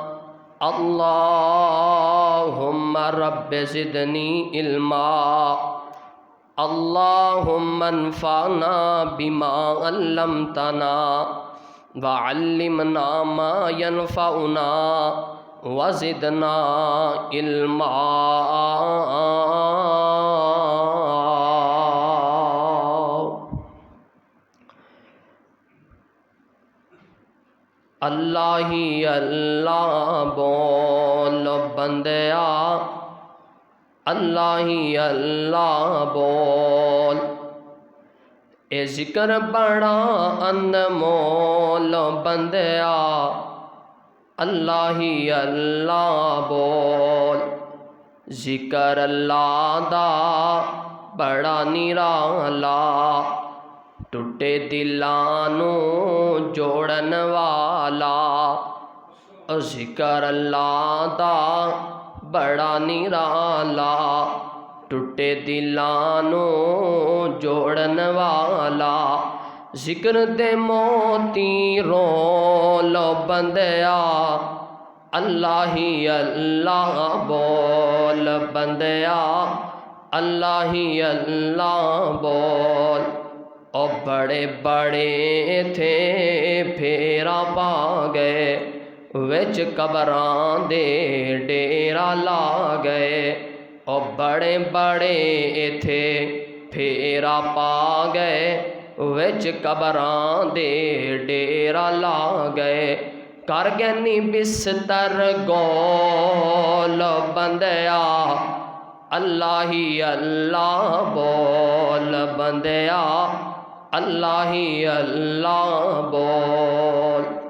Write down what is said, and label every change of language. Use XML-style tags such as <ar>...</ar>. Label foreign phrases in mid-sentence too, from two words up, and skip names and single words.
<ar>اللہم رب زدنی علما اللہم انفعنا بما علمتنا وعلمنا ما ينفعنا وزدنا علما۔</ar> <pa>اللہ ہی اللہ بول بندیا، اللہ ہی اللہ بول، اے ذکر بڑا انمول بندیا، اللہ ہی اللہ بول، ذکر اللہ دا بڑا نرالا، ٹوٹے دلانو جوڑن والا، ذکر اللہ دا بڑا نرالا، ٹوٹے دلانو جوڑن والا، ذکر دے موتی رول بندیا، اللہ ہی اللہ بول بندیا، اللہ ہی اللہ بول، او بڑے بڑے تھے پھیرا پا گئے، وچ قبراں دے ڈیرا لا گئے، او بڑے بڑے تھے پھیرا پا گئے، وچ قبراں دے ڈیرا لا گئے، کر گئے بستر گول بندیا، اللہ ہی اللہ بول بندیا، اللہ ہی اللہ بول۔</pa>